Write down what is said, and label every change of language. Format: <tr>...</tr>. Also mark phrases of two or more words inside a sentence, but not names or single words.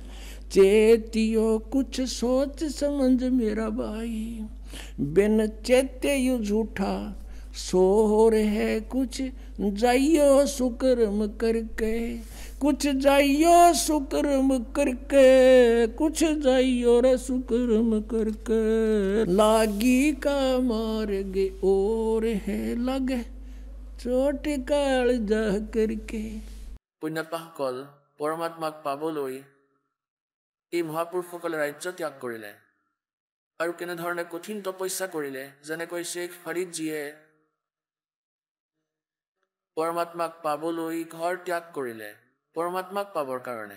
<hi>चेतियो कुछ सोच समझ मेरा भाई बिन चेते यू झूठा सोर है कुछ जाइयो सुकर्म करके कुछ जाइयो सुकर्म करके कुछ जाइयो रे सुकर्म करके लागी का मार्ग और है लगे चोट काल जा करके</hi> <as>পুণ্যাত্মাসকল পৰমাত্মাক পাবলৈ এই মহাপুৰুষসকলে ৰাজ্য ত্যাগ কৰিলে আৰু কেনেধৰণে কঠিন তপস্যা কৰিলে যেনেকৈ শ্বেখ ফৰিদজীয়ে পৰমাত্মাক পাবলৈ ঘৰ ত্যাগ কৰিলে পৰমাত্মাক পাবৰ কাৰণে।</as>